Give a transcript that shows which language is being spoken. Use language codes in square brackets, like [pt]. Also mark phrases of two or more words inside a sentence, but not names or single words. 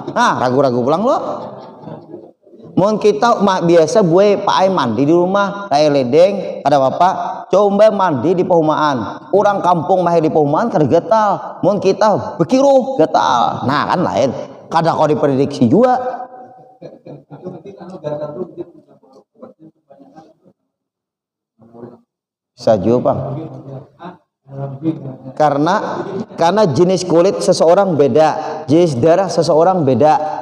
[bjn] Nah, ragu-ragu pulang lo. Mun kita biasa buat Pak Ai mandi di rumah, kayak ledeng, ada bapak, coba mandi di perumahan. Orang kampung mah di perumahan kada gatal. Mun kita bekiruh gatal. Nah, kan lain. Kada kau diprediksi juga. [id] Saja, Bang. Karena jenis kulit seseorang beda, jenis darah seseorang beda.